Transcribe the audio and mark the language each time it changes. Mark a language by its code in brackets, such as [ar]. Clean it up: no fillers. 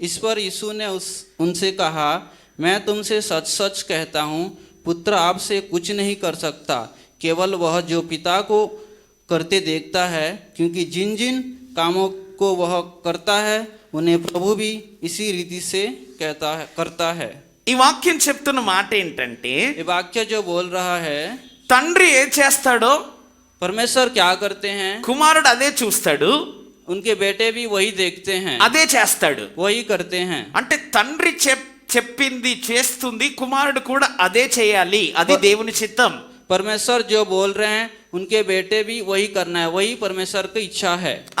[hi] इस पर यीशु ने उनसे कहा, मैं तुमसे सच सच कहता हूँ, पुत्र आपसे कुछ नहीं कर सकता, केवल वह जो पिता को करते देखता है, क्योंकि जिन जिन कामों को वह करता है उन्हें प्रभु भी इसी रीति से करता है. [te] ఈ వాక్యం చెప్తున్న మాట ఏంటంటే, [hi] ये वाक्य जो बोल रहा है, [te] తండ్రి ఏం చేస్తాడో [hi] परमेश्वर क्या करते हैं, [te] కుమారుడు అదే చూస్తాడు, [hi] उनके बेटे भी वही देखते हैं, [te] అదే చేస్తాడు. [hi] वही करते हैं. [te] అంటే తండ్రి చెప్పింది చేస్తుంది, కుమారుడు కూడా అదే చేయాలి. అది దేవుని చిత్తం. [hi] परमेश्वर जो बोल रहे हैं उनके बेटे भी वही करना है, वही परमेश्वर की इच्छा है.